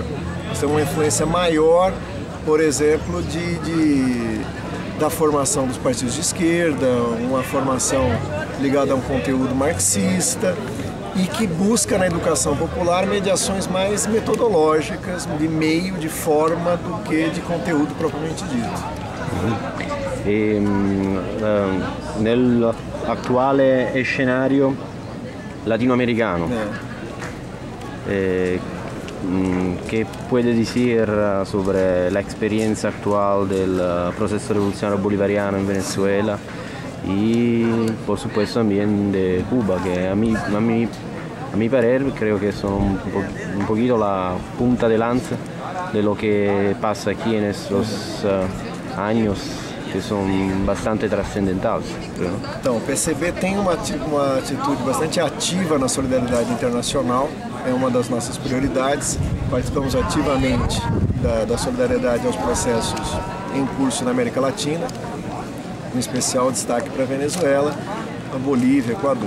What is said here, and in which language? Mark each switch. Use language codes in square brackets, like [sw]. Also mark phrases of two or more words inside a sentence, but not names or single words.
[pt] Nós temos uma influência maior, por exemplo, da formação dos partidos de esquerda, uma formação ligada a um conteúdo marxista e que busca na educação popular mediações mais metodológicas, de meio, de forma, do que de conteúdo propriamente dito. [it] E nell'attuale scenario latinoamericano, [es] ¿qué puede decir sobre la experiencia actual del proceso revolucionario bolivariano en Venezuela y por supuesto también de Cuba, que a mi parer creo que son un poquito la punta de lanza de lo que pasa aquí en estos años que [pt] são bastante transcendentais. Então, o PCB tem uma atitude bastante ativa na solidariedade internacional, é uma das nossas prioridades. Participamos ativamente da solidariedade aos processos em curso na América Latina, em especial destaque para a Venezuela, a Bolívia, Equador.